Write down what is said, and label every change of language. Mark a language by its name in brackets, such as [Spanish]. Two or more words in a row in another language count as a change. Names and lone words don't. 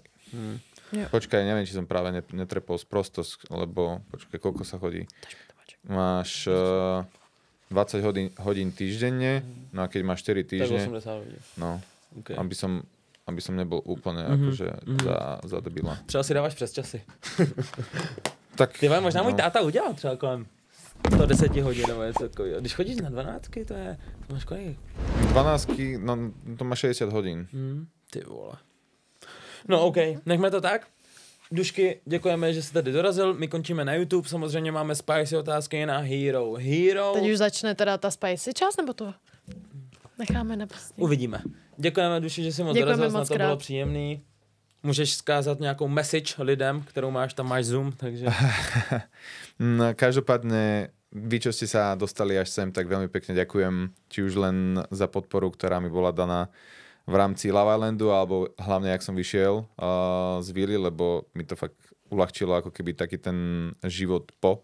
[Slovak] Počkaj, neviem, či som práve netrepol sprostosť, lebo počkaj, koľko sa chodí? Máš 20 hodín týždenne, no a keď máš 4 týždne... Tak 80 hodín. No, okay. Aby som nebol úplne akože za debila. [Czech] Třeba si dáváš přes časy. Tak, ty možná můj táta udělal třeba kolem 110 hodin nebo něco takového. Když chodíš na 12, to máš kolik? 12, no to má 60 hodin. Ty vole. No OK, nechme to tak. Dušky, děkujeme, že jsi tady dorazil. My končíme na YouTube, samozřejmě máme spicy otázky na Hero. Teď už začne teda ta spicy část, nebo to necháme na prostě? Uvidíme. Děkujeme, Duši, že jsi moc dorazil, na to bylo příjemný. Můžeš zkázat nějakou message lidem, kterou máš, tam máš Zoom, takže... [Slovak] No, každopádne, vy, čo ste sa dostali až sem, tak veľmi pekne ďakujem. Či už len za podporu, ktorá mi bola daná v rámci Love Islandu, alebo hlavne, jak som vyšiel z vily, lebo mi to fakt uľahčilo ako keby taký ten život po.